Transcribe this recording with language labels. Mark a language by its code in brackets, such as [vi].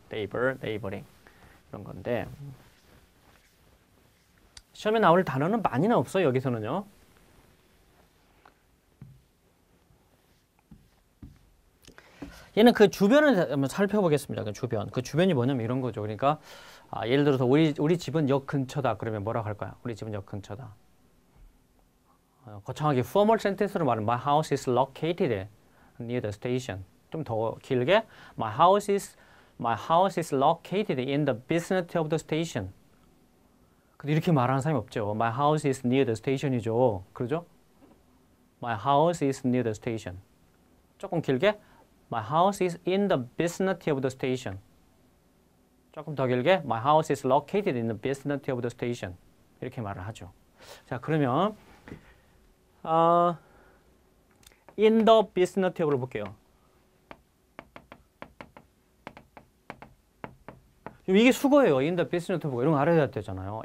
[ko] neighbor, neighboring 이런 건데 시험에 나올 단어는 많이는 없어요. 여기서는요. 얘는 그 주변을 한번 살펴보겠습니다. 그 주변. 그 주변이 뭐냐면 이런 거죠. 그러니까 예를 들어서 우리 집은 역 근처다. 그러면 뭐라고 할까요? 우리 집은 역 근처다. 거창하게 formal sentence로 말하면 [en] My house is located near the station. [ko] 좀 더 길게 [en] My house is located in the vicinity of the station. [ko] 근데 이렇게 말하는 사람이 없죠. [en] My house is near the station이죠. [ko] 그러죠? [en] My house is near the station. [ko] 조금 길게 [en] My house is in the vicinity of the station. [ko] 조금 더 길게 [en] My house is located in the vicinity of the station. [ko] 이렇게 말을 하죠. 자, 그러면 in the vicinity of를 볼게요. 이게 수거예요. in the vicinity of 이런 거 알아야 되잖아요.